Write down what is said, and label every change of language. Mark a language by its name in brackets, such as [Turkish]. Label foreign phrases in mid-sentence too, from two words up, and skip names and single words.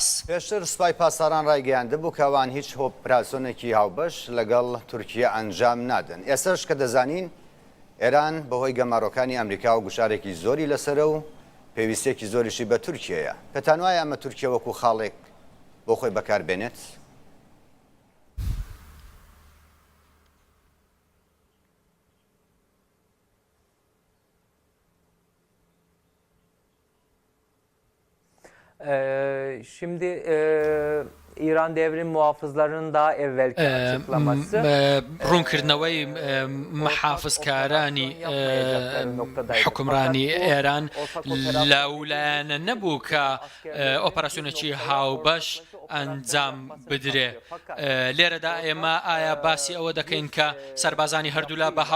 [Central Kurdish] پێشتر سوپای پاسەران ڕایگەیاندبوو کە ئەوان هیچ ئۆپراسیۆنێکی هاوبەش لەگەڵ تورکیا ئەنجام نادەن. ئێستاش کە دەزانین ئێران بەهۆی گەماڕۆکانی ئەمریکا و گوشارێکی زۆری لەسەرە و پێویستێکی زۆریشی بە تورکیەیە. پێتان وایە ئەمە تورکیا وەکو خاڵێک بۆ خۆی بەکاربێنێت؟ [Turkish] Şimdi İran devrim muhafızlarının daha evvelki açıklaması [Central Kurdish] ڕوونکردنەوەی محافظکارانی حکومڕانی ئێران لەولایەنە نەبوو کە ئۆپەراسیۆنێکی هاوبەش ئەنجام بدرێ لێرەدا ئێمە ئایا باسی ئەوە دەکەین کە سەربازانی هەردوولا بە